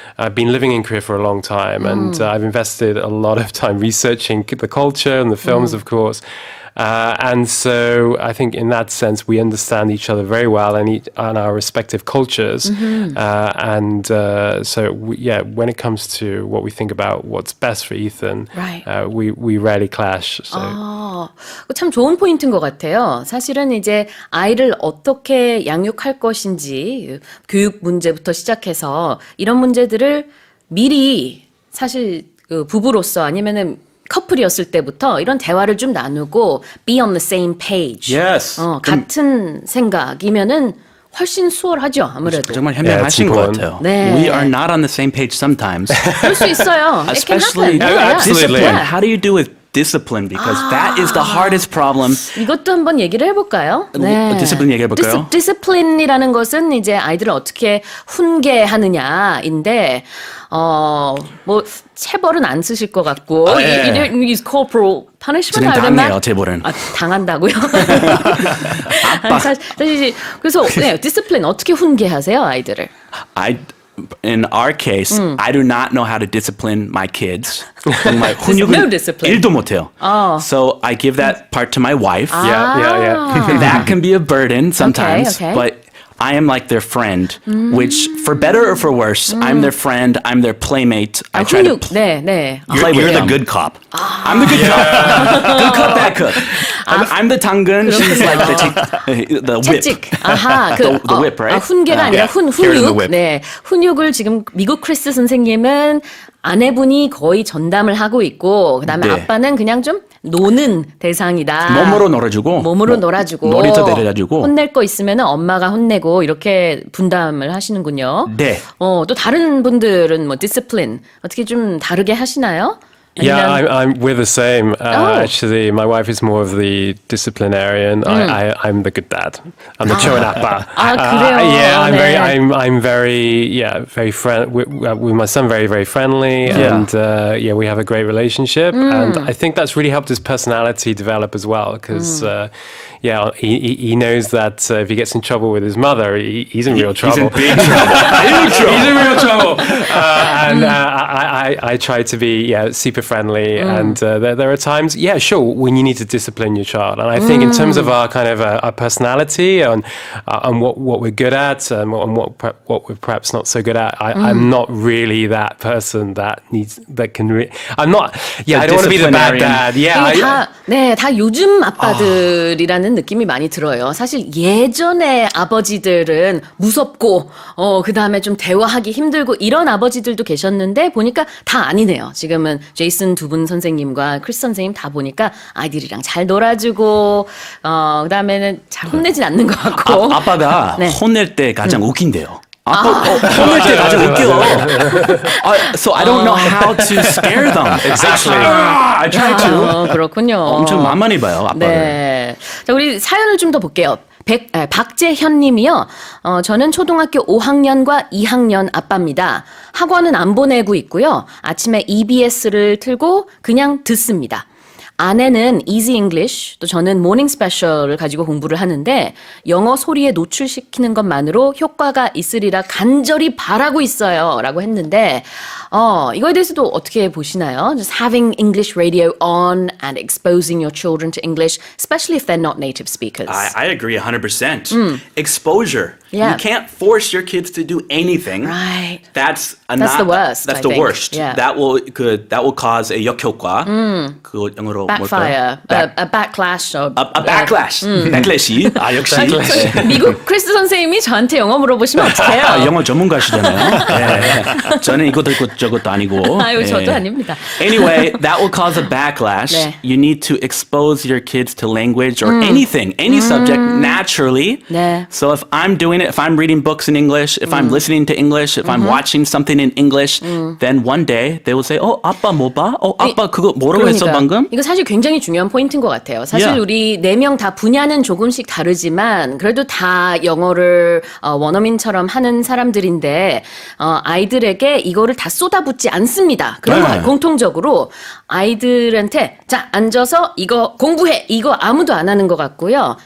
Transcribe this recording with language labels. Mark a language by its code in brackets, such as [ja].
[en] I've been living in Korea for a long time, and I've invested a lot of time researching the culture and the films, of course. And so I think in that sense we understand each other very well and our respective cultures. When it comes to what we think about what's best for Ethan, Right. We rarely clash. So. [ko] 참 좋은 포인트인 것 같아요. 사실은 이제 아이를 어떻게 양육할 것인지 교육 문제부터 시작해서 이런 문제들을 미리 사실 그 부부로서 아니면은 커플이었을 때부터 이런 대화를 좀 나누고 [en] be on the same page. Yes. [ko] 같은 생각이면은 훨씬 수월하죠. 아무래도. 정말 현명하신 것 [en] important. [ko] 같아요. 네. [en] We are not on the same page sometimes. [ko] 그럴 수 있어요. [en] It can Especially happen. Absolutely. discipline. How do you do with discipline? Because that is the hardest problem. [ko] 이것도 한번 얘기를 해볼까요? 디시플린 얘기해볼까요? 디시플린이라는 것은 이제 아이들을 어떻게 훈계하느냐인데, 뭐 체벌은 안 쓰실 것 같고, 예. [en] you don't use corporal punishment. [ko] 저는 당해요, 체벌은. 당한다고요? 사실 그래서 디시플린 어떻게 훈계하세요, 아이들을? [en] In our case, I do not know how to discipline my kids. [ko] 정말 [en] No discipline. [ko] 일도 못해요. [en] So I give that part to my wife. Yeah. That can be a burden sometimes, okay. but I am like their friend, which for better or for worse, I'm their friend, I'm their playmate. I try to [ko] 네. [en] play with You're the them. good cop. I'm the good cop. Good cop, bad cop. I'm the [ko] 당근, [en] she's like the whip. [ko] 채찍. 아하. [en] The whip, right? [ko] 훈계가 아니라 [en] Here in the [ko] 훈육. [en] whip. [ko] 네. 훈육을 지금 미국 크리스 선생님은 아내분이 거의 전담을 하고 있고, 그다음에 네. 아빠는 그냥 좀 노는 대상이다. 몸으로 놀아주고. 몸으로 놀아주고. 놀이터 데려다주고. 혼낼 거 있으면 엄마가 혼내고 이렇게 분담을 하시는군요. 네. 또 다른 분들은 뭐 디시플린 어떻게 좀 다르게 하시나요? [en] Yeah, we're the same. Actually, my wife is more of the disciplinarian. I'm the good dad. I'm the [ko] 좋은 아빠. [en] 그래요? Yeah, 네. I'm very friend with my son. Very, very friendly, and we have a great relationship. And I think that's really helped his personality develop as well. Because he knows that if he gets in trouble with his mother, he's in real trouble. He's in big trouble. He's in real trouble. And I try to be super friendly, and there are times, sure, when you need to discipline your child. And I think in terms of our kind of our personality and what we're good at and what we're perhaps not so good at, I'm not really that person that can. I'm not. I don't want to be the bad dad. [ko] 다 요즘 아빠들이라는 느낌이 많이 들어요. 사실 예전에 아버지들은 무섭고, 그 다음에 좀 대화하기 힘들고 이런 아버지들도 계셨는데 보니까 다 아니네요. 지금은 제이슨 두 분 선생님과 크리스 선생님 다 보니까 아이들이랑 잘 놀아주고, 그 다음에는 잘 혼내진 않는 것 같고. 아빠가 네. 혼낼 때 가장 웃긴대요. 혼낼 때 아주 웃겨. [en] So I don't know how to scare them. Exactly. I try to. [ko] 그렇군요. 엄청 만만히 봐요, 아빠를. 네. 자, 우리 사연을 좀 더 볼게요. 박재현 님이요. 저는 초등학교 5학년과 2학년 아빠입니다. 학원은 안 보내고 있고요. 아침에 EBS를 틀고 그냥 듣습니다. 아내는 Easy English, 또 저는 모닝스페셜을 가지고 공부를 하는데 영어 소리에 노출시키는 것만으로 효과가 있으리라 간절히 바라고 있어요. 라고 했는데 이거에 대해서도 어떻게 보시나요? [en] Just having English radio on and exposing your children to English, especially if they're not native speakers. I agree 100%. Exposure. Yeah. You can't force your kids to do anything. Right. That's the worst, That's I the think. worst. Yeah. That will cause a [ko] 역효과. 그거 영어로 [en] Backfire, [ko] 뭘까요? [en] a backlash. Or, A backlash. backlash. [ko] 역시. 네. 미국 크리스 선생님이 저한테 영어 물어보시면 어떡해요? 영어 전문가시잖아요. 네. 저는 이것도 있고 저것도 아니고. 아유, 저도 아닙니다. [en] Anyway, that will cause a backlash. [ko] 네. [en] You need to expose your kids to language or anything, any subject naturally. [ko] 네. [en] So if I'm doing it, if I'm reading books in English, if I'm listening to English, if I'm watching something in English, then one day they will say, [ko] 아빠 뭐 봐? 아빠 그거 뭐라고 했어 방금? 이거 사실 굉장히 중요한 포인트인 것 같아요. 사실 [en] Yeah. [ko] 우리 4명 다 분야는 조금씩 다르지만 그래도 다 영어를 원어민처럼 하는 사람들인데 아이들에게 이거를 다 쏟아붓지 않습니다. 그런 거 공통적으로 아이들한테 자 앉아서 이거 공부해 이거 아무도 안 하는 것 같고요.